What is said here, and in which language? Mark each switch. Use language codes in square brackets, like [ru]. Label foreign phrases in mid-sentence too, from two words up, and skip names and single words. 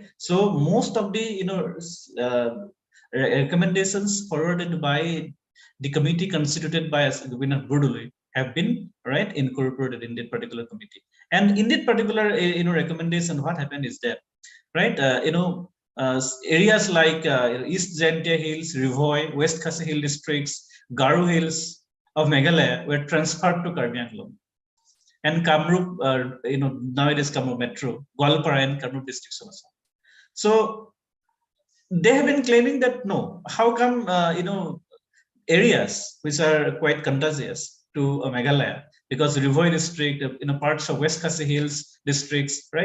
[en] So most of the recommendations forwarded by the committee constituted by Gopinath Bordoloi have been incorporated in that particular committee. And in that particular recommendation, what happened is that, right, areas like East Jaintia Hills, Rivoi, West Khasi Hill districts, Garo Hills of Meghalaya were transferred to Karbi Anglong. And Kamrup, nowadays Kamrup Metro, Gwalpara and Kamrup districts of Assam. So they have been claiming that no, how come areas which are quite contiguous to Meghalaya, because Rivoi district, parts of West Khasi Hills districts, right?